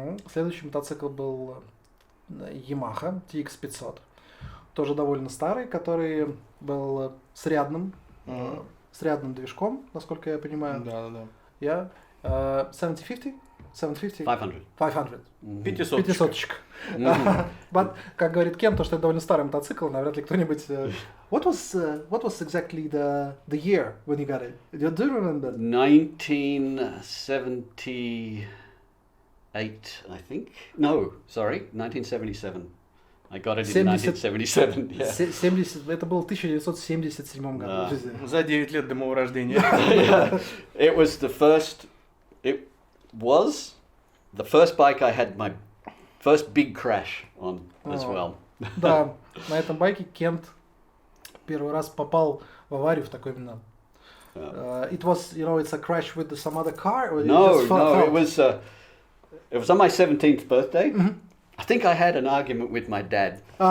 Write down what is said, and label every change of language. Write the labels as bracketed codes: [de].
[ru] Следующий мотоцикл был Yamaha TX500, тоже довольно старый, который был с рядным движком, насколько я понимаю. Да. [en] 750? 500. [ru] 500-очка. [en] But, [ru] как говорит Кем, то, что это довольно старый мотоцикл, навряд ли кто-нибудь... [en] What was exactly the year when you got it? Do you remember? 1978, I think. No, sorry, 1977. I got it in 70 1977. Yeah. [ru] 70, это было в 1977 году. За 9 лет до моего рождения. [en] Yeah. It was the first bike I had my first big crash on as well. [ru] Да, на этом байке Кент первый раз попал в аварию в такой именно. [en] It was, it's a crash with some other car? Or No, it just it was on my 17th birthday. Mm-hmm. I think I had an argument with my dad.